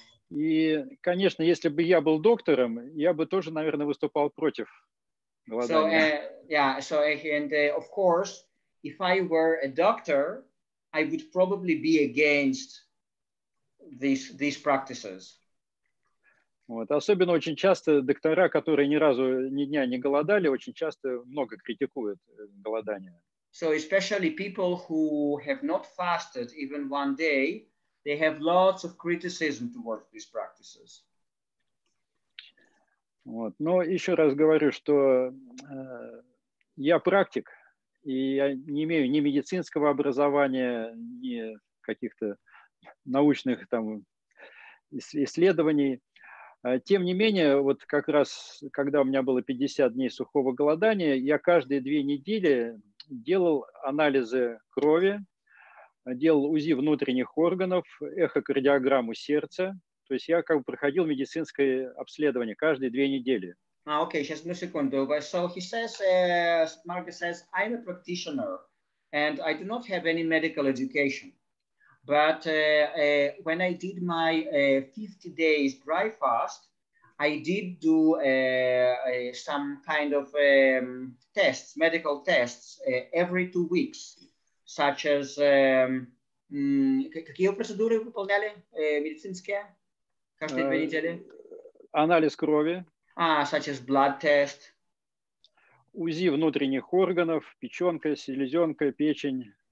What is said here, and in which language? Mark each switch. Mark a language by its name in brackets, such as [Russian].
[Russian] И, конечно, если бы я был доктором, я бы тоже, наверное, выступал против голодания. [English] And of course, if I were a doctor, I would probably be against these practices. [Russian] Вот. Особенно очень часто доктора, которые ни разу ни дня не голодали, очень часто много критикуют голодание. [English] So especially people who have not fasted even one day, they have lots of criticism towards these practices. [Russian] Вот. Но еще раз говорю, что я практик, и я не имею ни медицинского образования, ни каких-то научных там исследований. Тем не менее, вот как раз, когда у меня было 50 дней сухого голодания, я каждые 2 недели делал анализы крови, делал УЗИ внутренних органов, эхокардиограмму сердца. То есть я как бы проходил медицинское обследование каждые 2 недели. [English] Okay, just a second. So he says, Marga says, I'm a practitioner and I do not have any medical education. But when I did my 50 days dry fast, I did do some kind of tests, medical tests, every 2 weeks, such as [Russian] какие процедуры выполняли медицинские каждые 2 недели? Анализ крови. [English] Such as blood test. [Russian] УЗИ внутренних органов, печенка, селезенка, печень.